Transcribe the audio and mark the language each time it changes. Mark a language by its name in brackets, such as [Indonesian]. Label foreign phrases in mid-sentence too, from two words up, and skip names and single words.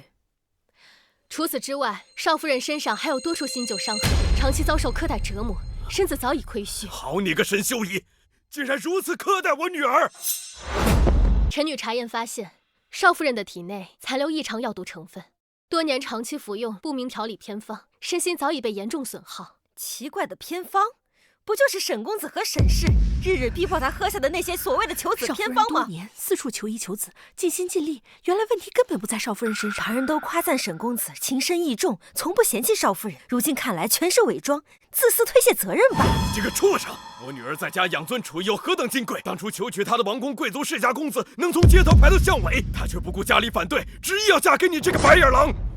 [Chinese] 除此之外，少夫人身上還有多處新舊傷痕，長期遭受苛待折磨，身子早已虧虛。好你個沈修儀，竟然如此苛待我女兒！臣女查驗發現，少夫人的體內殘留異常藥毒成分，多年長期服用不明調理偏方，身心早已被嚴重損耗。奇怪的偏方，不就是沈公子和沈氏日日逼迫他喝下的那些所謂的求子偏方嗎？多年四處求醫求子，盡心盡力，原來問題根本不在少夫人身上。旁人都誇讚沈公子情深義重，從不嫌棄少夫人，如今看來全是偽裝，自私推卸責任吧。這個畜生！我女兒在家養尊處優，何等金貴！當初求娶她的王公貴族世家公子，能從街頭排到巷尾，她卻不顧家裡反對，執意要嫁給你這個白眼狼！